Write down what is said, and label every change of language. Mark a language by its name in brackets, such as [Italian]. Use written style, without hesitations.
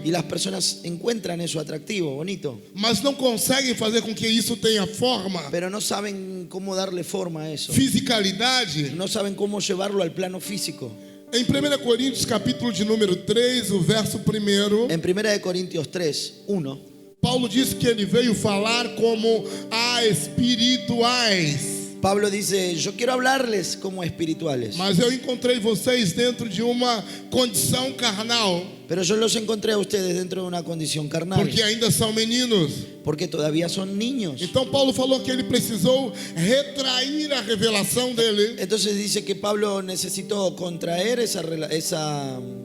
[Spanish] Y las personas encuentran eso atractivo, bonito, [Portuguese] mas não conseguem fazer com que isso tenha forma, [Spanish] pero no saben cómo darle forma a eso. [Portuguese] fisicalidade. [Spanish] No saben cómo llevarlo al plano físico. [Portuguese] Em 1 Coríntios, capítulo de número 3, o verso 1, [Spanish] En 1 de Corintios 3, 1, [Portuguese] Paulo diz que ele veio falar como a espirituais. [Spanish] Pablo dice, yo quiero hablarles como espirituales, [Portuguese] Mas eu encontrei vocês dentro de uma condição carnal, [Spanish] pero yo los encontré a ustedes dentro de una condición carnal, [Portuguese] porque ainda são meninos. [Spanish] porque todavía son niños. [Portuguese] Então Paulo falou que ele precisou retrair a revelação dele. [Spanish] Entonces dice que Pablo necesitó contraer esa revelación,